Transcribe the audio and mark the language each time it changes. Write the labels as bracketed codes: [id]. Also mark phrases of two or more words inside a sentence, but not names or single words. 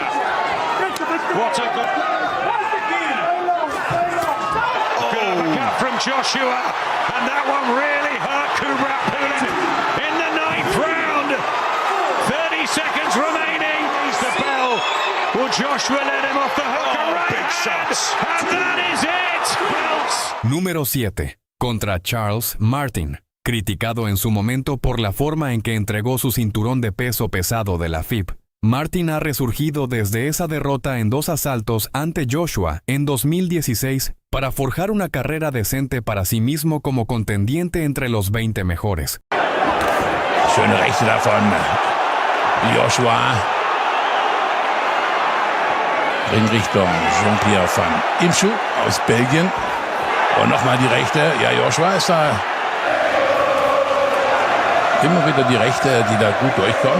[en] What a good uppercut from Joshua, and that one really hurt Kubrat Pulev in the 9th round. 30 seconds remaining. He's the bell. Will Joshua let him off the hook? Big shots. And that is it. [es] Número 7. Contra Charles Martin. Criticado en su momento por la forma en que entregó su cinturón de peso pesado de la FIB, Martin ha resurgido desde esa derrota en 2 asaltos ante Joshua en 2016 para forjar una carrera decente para sí mismo como contendiente entre los 20 mejores. [de] Schöne Rechte davon Joshua. Ringrichtung Jean-Pierre van Imschu aus Belgien. Und nochmal die Rechte. Ja, Joshua ist da immer wieder die Rechte, die da gut durchkommt.